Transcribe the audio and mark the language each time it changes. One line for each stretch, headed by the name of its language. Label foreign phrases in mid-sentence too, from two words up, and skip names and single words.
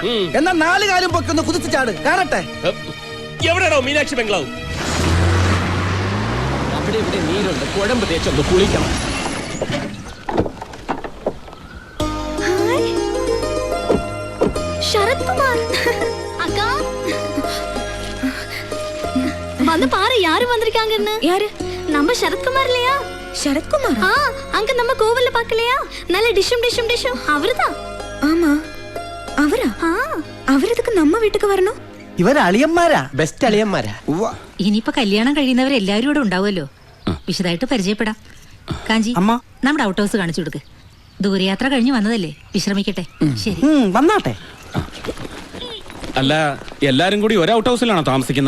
Malayalam: എന്നാ 4 കാലും പൊക്കൊന്ന് കുതിച്ചു ചാട്, കാണട്ടെ. എവിടെയാണോ മീനാക്ഷി ബംഗ്ലാവ്? അവിടെ ഇവിടെ നീരുണ്ട്, കുഴമ്പ് തേച്ചൊന്ന് കുളിക്കണം.
Tamil: ശരത് കുമാർ அக்கா வந்து பாரு யாரு வந்திருக்காங்கன்னு. யாரு? நம்ம சரத்குமார் இல்லையா? சரத்குமார்? அங்க நம்ம கோவில்ல பார்க்கலையா? நல்ல டிஷும் அவர்தான். ஆமா, அவரா? அவரதுக்கு நம்ம வீட்டுக்கு வரணும்.
Malayalam: ഇവര് അളിയന്മാരാ, ബെസ്റ്റ് അളിയന്മാരാ. ഇനിയിപ്പോ കല്യാണം കഴിയുന്നവരെല്ലാരും ഇവിടെ ഉണ്ടാവുമല്ലോ. വിശദമായിട്ട് പരിചയപ്പെടാം. കാഞ്ചി, അമ്മ. നമ്മുടെ
English: out house
Malayalam: കാണിച്ചു കൊടുക്ക്. ദൂരയാത്ര കഴിഞ്ഞ് വന്നതല്ലേ, വിശ്രമിക്കട്ടെ. ശരി, വന്നാട്ടെ. അല്ല, എല്ലാരും കൂടി ഒരു ഔട്ട് ഹൗസിലാണോ താമസിക്കുന്നത്?